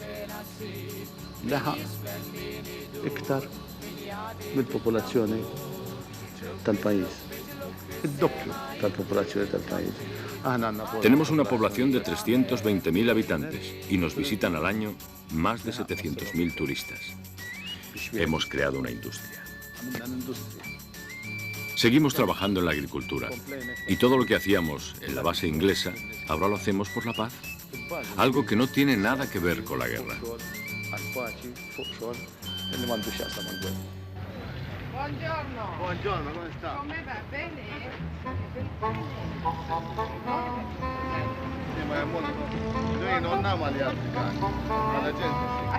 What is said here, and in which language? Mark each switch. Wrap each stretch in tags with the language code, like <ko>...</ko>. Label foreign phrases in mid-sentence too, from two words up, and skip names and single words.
<es>Tenemos una población de 320.000 habitantes y nos visitan al año más de 700.000 turistas. Hemos creado una industria. Seguimos trabajando en la agricultura y todo lo que hacíamos en la base inglesa ahora lo hacemos por la paz, algo que no tiene nada que ver con la guerra.</es> <it>Buongiorno. Buongiorno, come sta? Come va? Bene? Sì, ma è molto... Noi non amiamo gli altri cani, ma la gente sì.</it>